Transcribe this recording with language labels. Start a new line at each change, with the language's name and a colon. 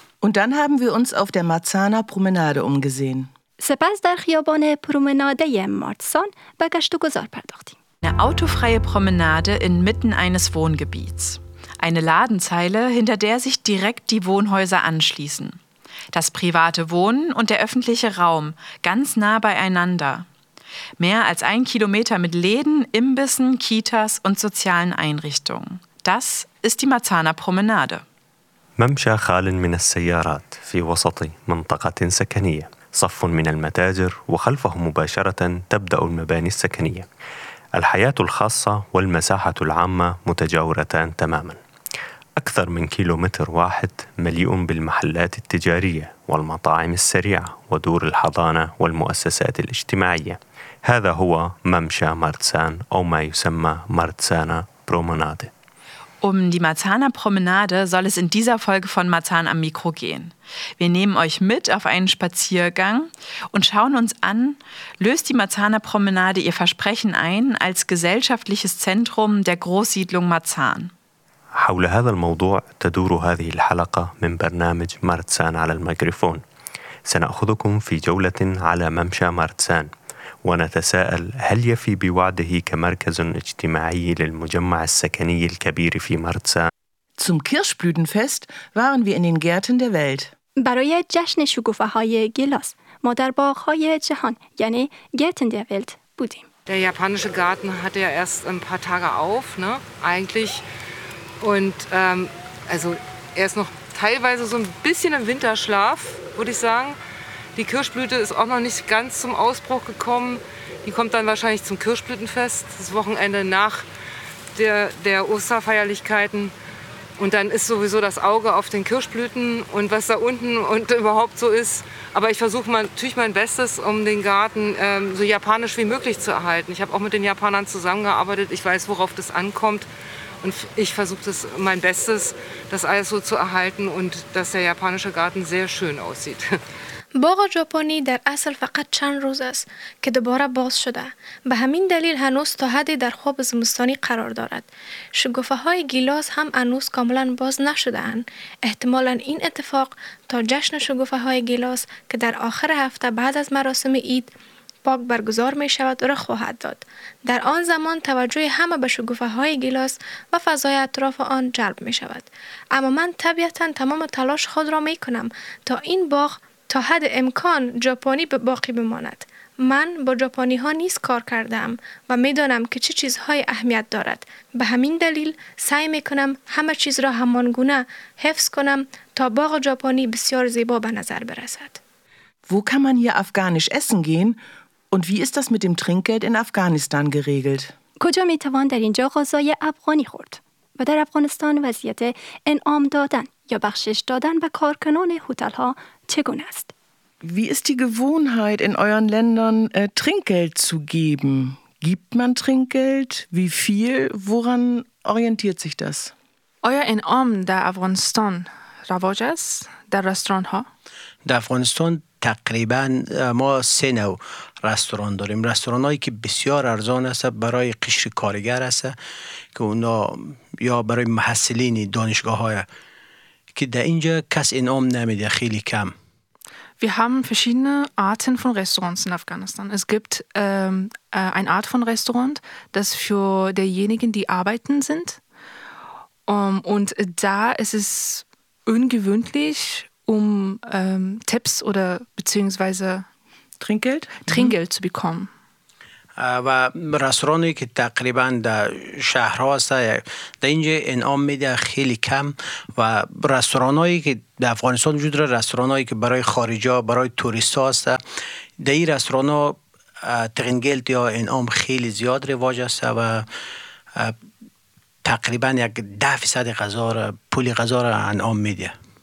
German: Und dann haben wir uns auf der Marzahner Promenade umgesehen.
Persian: سپس در خیابان پرومناده مارتسان به گشت و گذار پرداختیم.
German: Eine autofreie Promenade inmitten eines Wohngebiets. Eine Ladenzeile, hinter der sich direkt die Wohnhäuser anschließen. Das private Wohnen und der öffentliche Raum, ganz nah beieinander. Mehr als 1 Kilometer mit Läden, Imbissen, Kitas und sozialen Einrichtungen. Das ist die Marzahner Promenade.
Arabic: ممشى خال من السيارات في وسط منطقة سكنية صف من المتاجر وخلفه مباشرة تبدأ المباني السكنية الحياة الخاصة والمساحة العامة متجاورتان تماما أكثر من كيلومتر واحد مليء بالمحلات التجارية والمطاعم السريعة ودور الحضانة والمؤسسات الاجتماعية هذا هو ممشى مارتسان أو ما يسمى مارتسانا بروموناده
German: Um die Marzahner Promenade soll es in dieser Folge von Marzahn am Mikro gehen. Wir nehmen euch mit auf einen Spaziergang und schauen uns an, löst die Marzahner Promenade ihr Versprechen ein als gesellschaftliches Zentrum der Großsiedlung Marzahn.
Arabic: حول هذا الموضوع تدور هذه الحلقة من برنامج مارتسان على الميكروفون. سنأخذكم في جولة على ممشى مارتسان ونتساءل هل يفي بوعده كمركز اجتماعي للمجمع السكني الكبير في مارتسان؟
German: Zum Kirschblütenfest waren wir in den Gärten der Welt.
Persian: برای جشن شکوفه‌های گیلاس ما در باغ‌های جهان یعنی Gärten der Welt بودیم.
German: Der japanische Garten hatte ja erst ein paar Tage auf, ne? Eigentlich und also er ist noch teilweise so ein bisschen im Winterschlaf, würde ich sagen. Die Kirschblüte ist auch noch nicht ganz zum Ausbruch gekommen. Die kommt dann wahrscheinlich zum Kirschblütenfest, das Wochenende nach der Osterfeierlichkeiten. Und dann ist sowieso das Auge auf den Kirschblüten und was da unten und überhaupt so ist. Aber ich versuche natürlich mein Bestes, um den Garten so japanisch wie möglich zu erhalten. Ich habe auch mit den Japanern zusammengearbeitet. Ich weiß, worauf das ankommt. Und ich versuche mein Bestes, das alles so zu erhalten und dass der japanische Garten sehr schön aussieht.
Persian: باغ ژاپنی در اصل فقط چند روز است که دوباره باز شده. به همین دلیل هنوز تا حدی در خواب زمستانی قرار دارد. شکوفه های گیلاس هم هنوز کاملا باز نشده اند. احتمالا این اتفاق تا جشن شکوفه های گیلاس که در آخر هفته بعد از مراسم عید پاک برگزار می شود رخ خواهد داد. در آن زمان توجه همه به شکوفه های گیلاس و فضای اطراف آن جلب می شود. اما من طبیعتا تمام تلاش خود را می کنم تا این باغ تا حد امکان ژاپنی باقی بماند. من با ژاپنی ها نیز کار کردم و میدانم که چه چیزهای اهمیت دارد. به همین دلیل سعی میکنم همه چیز را همان گونه حفظ کنم تا باغ ژاپنی بسیار زیبا به نظر برسد.
German: Wo kann man hier afghanisch essen gehen und wie ist das mit dem Trinkgeld in Afghanistan geregelt?
Persian: کجا می توان در اینجا غذای افغانی خورد؟ و در افغانستان وضعیت انعام دادن یا بخشش دادن به کارکنان هتل ها چگونه است؟
German: Wie ist die Gewohnheit in euren Ländern Trinkgeld zu geben? Gibt man Trinkgeld? Wie viel? Woran orientiert sich das?
Persian: Euer انعام در افغانستان رواج است در رستوران ها؟ در افغانستان تقریبا ما 3 نوع رستوران داریم. رستوران هایی که بسیار ارزان است برای قشر کارگر است که اونا یا برای محصلین دانشگاه های که در اینجا کس انعام نمیده خیلی کم.
German: Wir haben verschiedene Arten von Restaurants in Afghanistan. Es gibt eine Art von Restaurant, das für diejenigen, die arbeiten sind. Und da ist es ungewöhnlich, um Tipps oder beziehungsweise Trinkgeld, Trinkgeld zu bekommen.
Persian: و رستورانی که تقریبا در شهرها است در اینجا انعام میده خیلی کم و رستورانایی که در افغانستان وجود داره رستورانایی که برای خارجا برای توریست ها است در این رستورانا ترینگلت یا انعام خیلی زیاد رواج است و تقریبا یک 10% غذا را پول غذا را انعام میده.